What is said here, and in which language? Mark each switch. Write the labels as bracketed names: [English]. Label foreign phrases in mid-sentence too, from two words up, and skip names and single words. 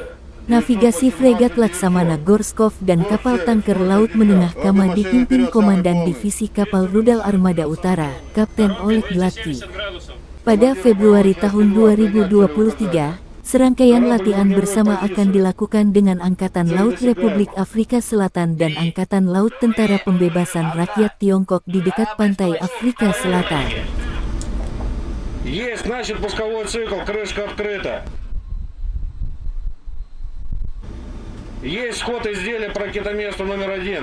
[Indonesian] Navigasi fregat Laksamana Gorskov dan kapal tanker laut menengah Kama dipimpin Komandan Divisi Kapal Rudal Armada Utara, Kapten Oleg Gladky. Pada Februari tahun 2023, serangkaian latihan bersama akan dilakukan dengan Angkatan Laut Republik Afrika Selatan dan Angkatan Laut Tentara Pembebasan Rakyat Tiongkok di dekat pantai Afrika Selatan. [Russian] Есть, начат пусковой цикл, крышка открыта. Есть сход изделия по ракетоместу номер 1.